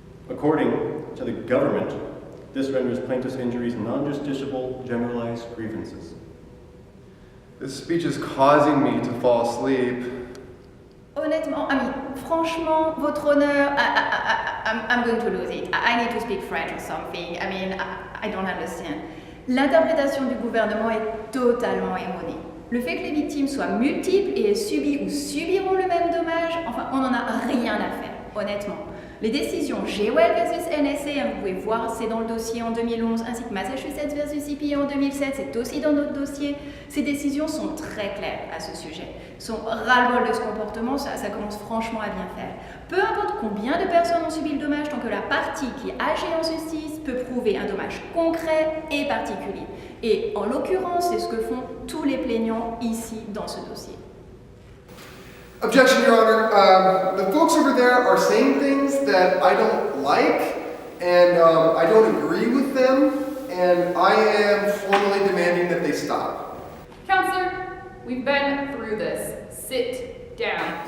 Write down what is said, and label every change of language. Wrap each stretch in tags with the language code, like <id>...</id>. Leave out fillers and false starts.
<en>According to the government, this renders plaintiffs' injuries non-justiciable, generalized grievances. This speech is causing me to fall asleep.</en> <fr>Honnêtement, franchement, votre honneur,</fr> <en>I'm going to lose it. I need to speak French or something. I don't understand.</en> <fr>L'interprétation du gouvernement est totalement erronée. Le fait que les victimes soient multiples et aient subi ou subiront le même dommage, enfin, on n'en a rien à faire, honnêtement. Les décisions Jewell versus NSA, vous pouvez voir, c'est dans le dossier en 2011, ainsi que Massachusetts versus EPA en 2007, c'est aussi dans notre dossier. Ces décisions sont très claires à ce sujet. Son ras-le-bol de ce comportement, ça commence franchement à bien faire. Peu importe combien de personnes ont subi le dommage, tant que la partie qui agit en justice peut prouver un dommage concret et particulier. Et en l'occurrence, c'est ce que font tous les plaignants ici dans ce dossier.</fr> <en>Objection, Your Honor. The folks over there are saying things that I don't like, and I don't agree with them, and I am formally demanding that they stop. Counselor, we've been through this. Sit down.</en>